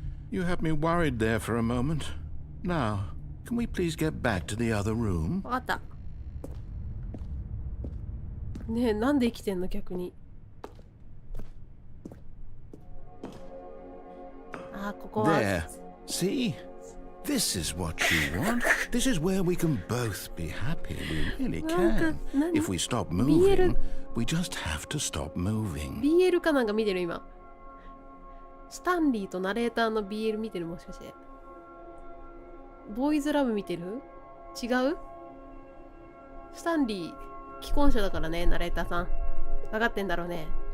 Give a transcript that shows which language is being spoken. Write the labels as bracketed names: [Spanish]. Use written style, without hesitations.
[English] You had me worried there for a moment. Now, can we please get back to the other room? [Japanese] わかった。ねえ、なんで生きてんの逆に。あ、ここは。 [English] There. See? This is what you want. This is where we can both be happy. We really can. If we stop moving, we just have to stop moving. [Japanese] BL かなんか見てる今。スタンリーとナレーターの BL 見てるもしかして。ボーイズラブ見てる？違う？スタンリー、既婚者だからね、ナレーターさん。分かってんだろうね。